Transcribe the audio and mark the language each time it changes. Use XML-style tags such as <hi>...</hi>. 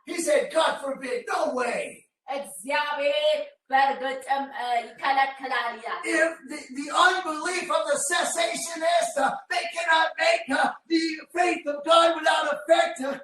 <en>He said, God forbid, no way.</en> <am>እግዚአብሔር በእርግጥም ይከለክላል ይላል።</am> <en>If the unbelief of the cessationist, they cannot make the faith of God without effect.</en>